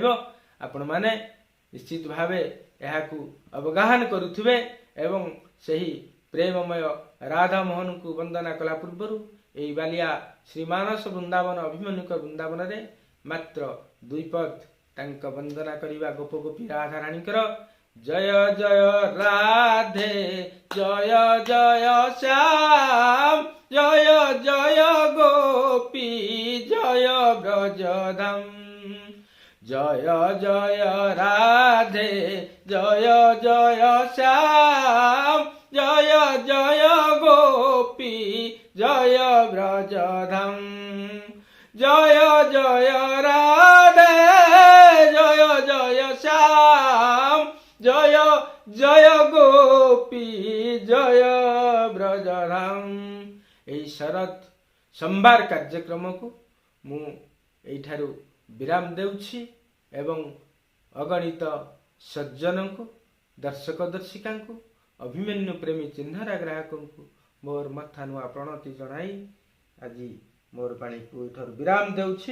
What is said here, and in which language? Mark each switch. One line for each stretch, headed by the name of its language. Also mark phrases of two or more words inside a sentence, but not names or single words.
Odia: ଆପଣମାନେ ନିଶ୍ଚିତ ଭାବେ ଏହାକୁ ଅବଗାହନ କରୁଥିବେ ଏବଂ ସେହି ପ୍ରେମମୟ ରାଧା ମୋହନଙ୍କୁ ବନ୍ଦନା କଲା ପୂର୍ବରୁ ଏହି ବାଲିଆ ଶ୍ରୀମାନସ ବୃନ୍ଦାବନ ଅଭିମନ୍ୟୁଙ୍କ ବୃନ୍ଦାବନରେ ମାତ୍ର 2 ପଦ ତାଙ୍କ ବନ୍ଦନା କରିବା ଗୋପ ଗୋପୀ ରାଧାରାଣୀଙ୍କର। ଜୟ ଜୟ ରାଧେ, ଜୟ ଜୟ ଶ୍ୟାମ, ଜୟ ଜୟ ଗୋପୀ, ଜୟ ବ୍ରଜଧାମ। ଜୟ ଜୟ ରାଧେ, ଜୟ ଜୟ ଶ୍ୟାମ, ଜୟ ଜୟ ଗୋପୀ, ଜୟ ବ୍ରଜଧାମ। ଜୟ ଜୟ ରାଧେ, ଜୟ ଜୟ ଶ୍ୟାମ, ଜୟ ଜୟ ଗୋପୀ, ଜୟ ବ୍ରଜଧାମ। ଏଇ ଶରତ ସମ୍ଭାର କାର୍ଯ୍ୟକ୍ରମକୁ ମୁଁ ଏଇଠାରୁ ବିରାମ ଦେଉଛି ଏବଂ ଅଗଣିତ ସଜ୍ଜନଙ୍କୁ, ଦର୍ଶକ ଦର୍ଶିକାଙ୍କୁ, ଅଭିମନ୍ୟୁ ପ୍ରେମୀ ଚିହ୍ନରା ଗ୍ରାହକଙ୍କୁ ମୋର ମଥା ନୂଆ ପ୍ରଣତି ଜଣାଇ ଆଜି ମୋର ବାଣୀକୁ ଏଠାରୁ ବିରାମ ଦେଉଛି।